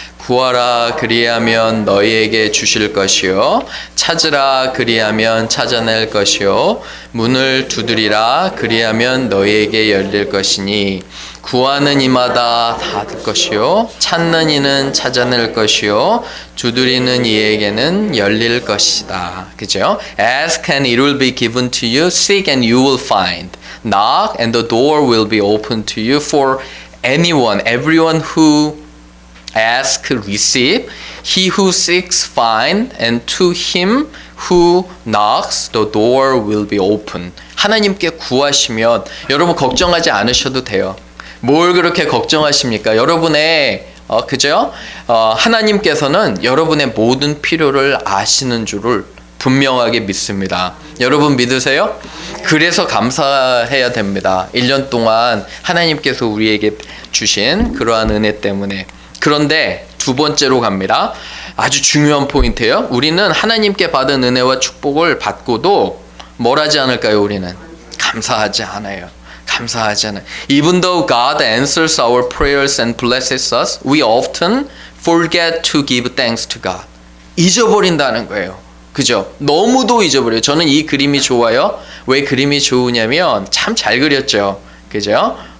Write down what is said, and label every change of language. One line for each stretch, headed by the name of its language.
Korean: 구하라 그리하면 너희에게 주실 것이요 찾으라 그리하면 찾아낼 것이요 문을 두드리라 그리하면 너희에게 열릴 것이니 구하는 이마다 닫을 것이요 찾는 이는 찾아낼 것이요 두드리는 이에게는 열릴 것이다. 그죠?
English: Ask and it will be given to you. Seek and you will find. Knock and the door will be opened to you. For everyone who ask, receive. He who seeks, find. And to him who knocks, the door will be open.
Korean: 하나님께 구하시면 여러분 걱정하지 않으셔도 돼요. 뭘 그렇게 걱정하십니까? 여러분의 그죠? 하나님께서는 여러분의 모든 필요를 아시는 줄을 분명하게 믿습니다. 여러분 믿으세요? 그래서 감사해야 됩니다. 1년 동안 하나님께서 우리에게 주신 그러한 은혜 때문에. 그런데 두 번째로 갑니다. 아주 중요한 포인트예요. 우리는 하나님께 받은 은혜와 축복을 받고도 뭘 하지 않을까요? 우리는 감사하지 않아요. 감사하지 않아요.
English: Even though God answers our prayers and blesses us, we often forget to give thanks to God.
Korean: 잊어버린다는 거예요. 그죠? 너무도 잊어버려요. 저는 이 그림이 좋아요. 왜 그림이 좋으냐면 참 잘 그렸죠. 그죠?